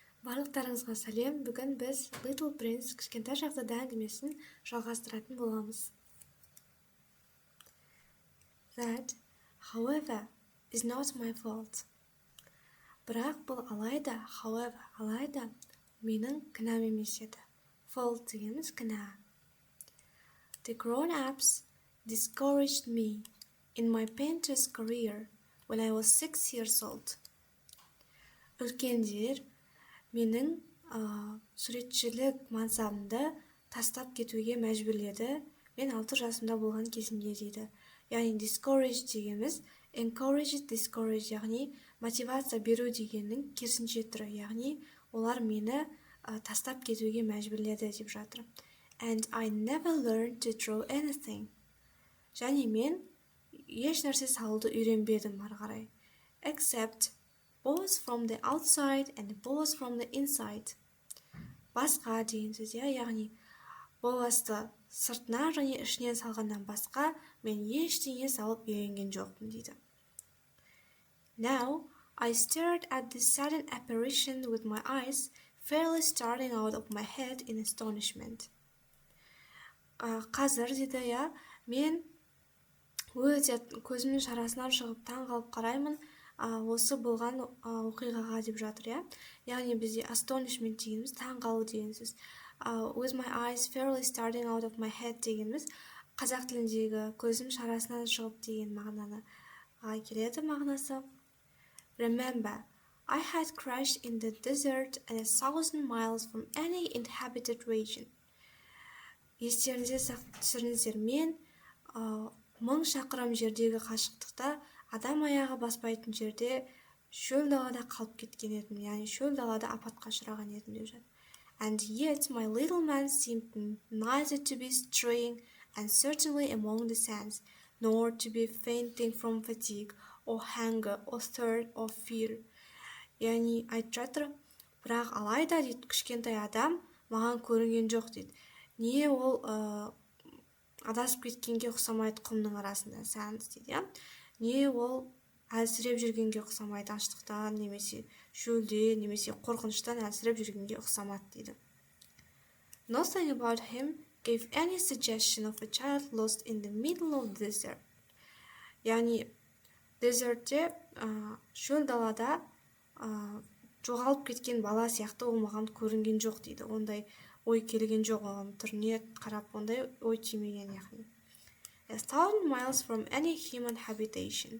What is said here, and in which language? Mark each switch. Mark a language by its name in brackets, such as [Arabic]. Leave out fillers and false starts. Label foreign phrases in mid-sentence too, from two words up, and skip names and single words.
[Kazakh] Барлықтарыңызға сәлем. Бүгін біз Little Prince кішкентай шахзада әңгімесін жалғастыратын боламыз. [English] That, however, is not my fault. [Kazakh] Бірақ бұл алайда, менің кінәм емес еді. Fault дегеніміз кінә. [English] The grown-ups discouraged me in my painter's career when I was 6 years old. [Kazakh] Үлкендер менің суретшілік мансабымды тастап кетуге мәжбүрледі. Мен 6 жасымда болған кезімде дейді. [English] Яғни discourage дегеніміз encourage, discourage, [Kazakh] яғни мотивация беру дегеннің керісінше түрі. Яғни олар мені тастап кетуге мәжбүрледі деп жатыр. [English] And I never learned to draw anything. [Kazakh] Және мен еш нәрсе салуды үйренбедім ары қарай. [English] Except balls from the outside and balls from the inside. [Kazakh] Басқа деген сөз, яғни боласты сыртынан және ішінен салғаннан басқа мен ештеңе салып үйренген жоқпын дейді. [English] Now I stared at this sudden apparition with my eyes fairly starting out of my head in astonishment. [Kazakh] Қазір дейді, мен өте көзімнің шарасынан шығып таң қалып қараймын осы болған оқиғаға деп жатыр. Яғни бізде astonishment дегеніміз таң қалу деген сөз. [English] With my eyes fairly starting out of my head [Kazakh] дегеніміз қазақ тіліндегі көзім шарасынан шығып деген мағынаны келеді мағынасы. [English] Remember, I had crashed in the desert and 1,000 miles from any inhabited region. [Kazakh] Естеріңізге түсіріңіздер, мен 1000 шақырым жердегі қашықтықта адам аяғы баспайтын жерде шөл далада қалып кеткен едім, яғни шөл далада апатқа ұшыраған едім деп жатыр. [English] And yet my little man seemed neither to be straying and certainly among the sands, nor to be fainting from fatigue or hunger or thirst or fear. [Kazakh] Яғни айтып жатыр, бірақ алайда дейді, кішкентай адам маған көрінген жоқ дейді. Не ол адасып кеткенге ұқсамайды құмның арасында sands дейді. Не ол әлсіреп жүргенге ұқсамайды аштықтан, немесе шөлде, немесе қорқыныштан әлсіреп жүргенге ұқсамады дейді. [English] Nothing about him gave any suggestion of a child lost in the middle of the desert. [Kazakh] Яғни desertте шөл далада жоғалып кеткен бала сияқты ол маған көрінген жоқ дейді. Ондай ой келген жоқ, оған түріне қарап ондай ой тимеген яғни. [English] 1,000 miles from any human habitation.